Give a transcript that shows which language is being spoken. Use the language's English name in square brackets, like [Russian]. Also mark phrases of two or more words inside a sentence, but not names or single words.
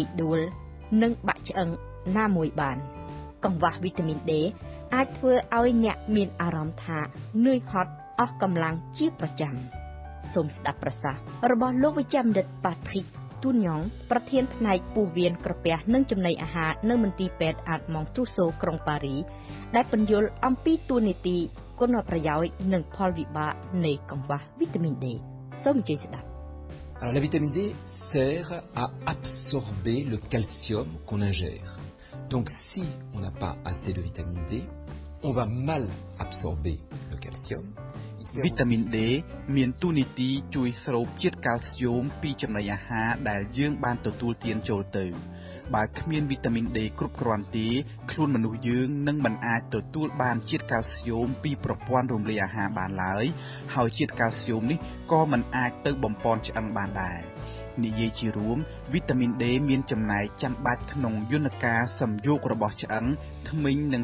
[Khmer] ដួលនិងបាក់ឆ្អឹងណាមួយបានកង្វះវីតាមីន D អាចធ្វើឲ្យអ្នកមានអារម្មណ៍ថានឿយហត់អស់កម្លាំងជាប្រចាំសូមស្ដាប់ប្រសាសន៍របស់លោកវិជ្ជបណ្ឌិត Patrick Tougnon ប្រធានផ្នែកពោះវៀនក្រពះនិងចំណីអាហារនៅមន្ទីរពេទ្យ Armand Trousseau ក្រុងប៉ារីដែលពន្យល់អំពីតួនាទីគុណប្រយោជន៍និងផលវិបាកនៃកង្វះវីតាមីន D សូមអញ្ជើញស្ដាប់ [French] Alors la vitamine D sert à absorber le calcium qu'on ingère. Donc si on n'a pas assez de vitamine D, on va mal absorber le calcium. [Khmer] វីតាមីន D មានតួនាទីជួយស្រូបជាតិកាល់ស្យូមពីចំណីអាហារដែលយើងបានទទួលទានចូលទៅបើគ្មានវីតាមីន D គ្រប់គ្រាន់ទេខ្លួនមនុស្សយើងនឹងមិនអាចទទួលបានជាតិកាល់ស្យូមពីប្រព័ន្ធរំលាយអាហារបានឡើយហើយជាតិកាល់ស្យូមនេះក៏មិនអាចទៅបំប៉នឆ្អឹងបានដែរនិយាយជារួមវីតាមីន D មានចំណែកចាំបាច់ក្នុងយន្តការសំយោគរបស់ឆ្អឹងធ្មេញនិង